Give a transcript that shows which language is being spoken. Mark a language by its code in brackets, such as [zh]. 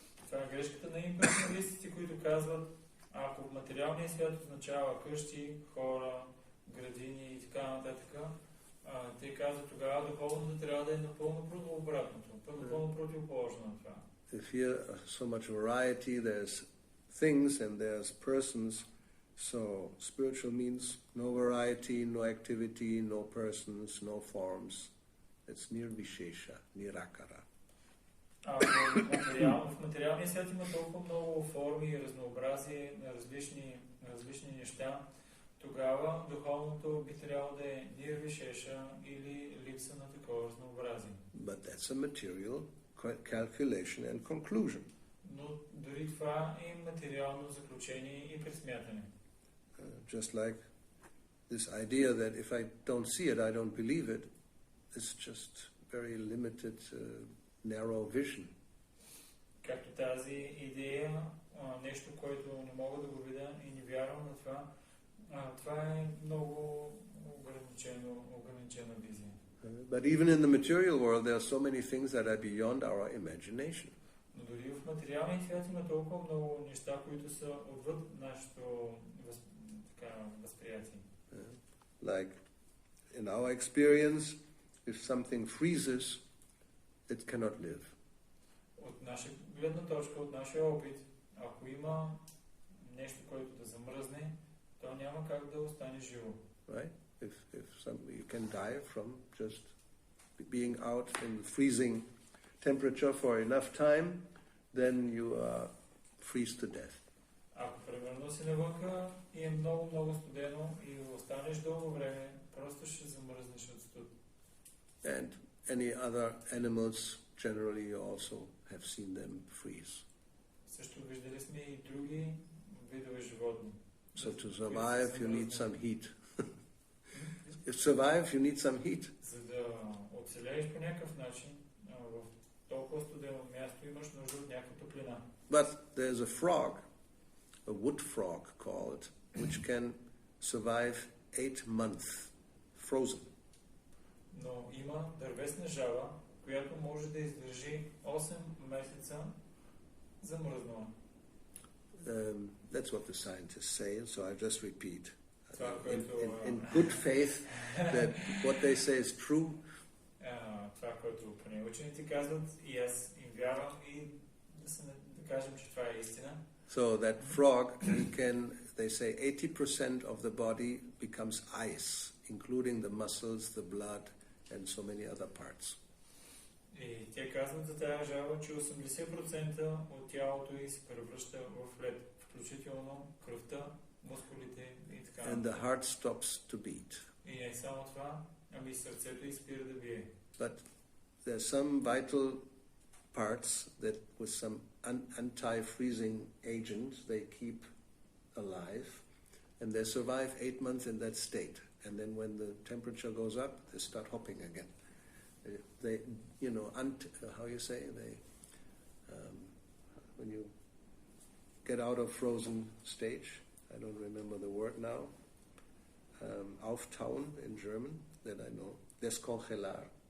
[bg] Това е грешката на имперсоналистите, които казват, ако материалният свят означава къщи, хора, градини и така нататък, Те казват тогава духовното трябва да е напълно обратното, напълно противоположно на това. [en] If here so much variety, there's things and there's persons, so spiritual means no variety, no activity, no persons, no forms. It's nirvishesha, nirakara. [bg] В материалния свят има толкова много форми и разнообразие на различни неща, тогава духовното би трябвало да е нирвишеша или липса на такова разнообразие. [en] But that's a material calculation and conclusion. [bg] Но дори това е материално заключение и пресмятане. [en] Just like this idea that if I don't see it, I don't believe it, it's just very limited, narrow vision. [bg] Както тази идея, нещо, което не мога да го видя и не вярвам на това, това е много ограничена визия. [en] But even in the material world, there are so many things that are beyond our imagination. [bg] Но дори в материалния свят има толкова много неща, които са отвъд нашето възприятие. [en] Like in our experience, if something freezes, it cannot live. [bg] От наша гледна точка, от нашия опит, ако има нещо, което да замръзне, то няма как да остане живо. [en] Right? If you can die from just being out in freezing temperature for enough time, then you freeze to death. [bg] Ако примерно си навънка и е много студено и останеш дълго време, просто ще замръзнеш от студ. [en] And any other animals, generally you also have seen them freeze. [bg] Също виждали сме и други видове животни. [en] So to survive, you need some heat. If survive, you need some heat. [bg] За да оцелееш по някакъв начин, в толкова студено място имаш нужда от някаква топлина. [en] But there's a frog, a wood frog called, which can survive 8 months frozen. [bg] Но има дървесна жаба, която може да издържи 8 месеца замръзнала. [en] That's what the scientists say, so I just repeat. In good faith that what they say is true. [bg] Това, което поне учените казват, и аз им вярвам и да кажем, че това е истина. [en] So that frog, they say 80% of the body becomes ice, including the muscles, the blood, and so many other parts. [bg] И те казват за тази жаба, че 80% от тялото ѝ се превръща в лед, включително кръвта, мускулите и така. [en] And the heart stops to beat. [bg] И не само това, ами сърцето ѝ спира да бие. [en] But there are some vital parts that with some anti-freezing agent they keep alive, and they survive 8 months in that state. And then when the temperature goes up, they start hopping again. They, how you say, when you get out of frozen stage, I don't remember the word now, auftauen in German, that I know, descongelar.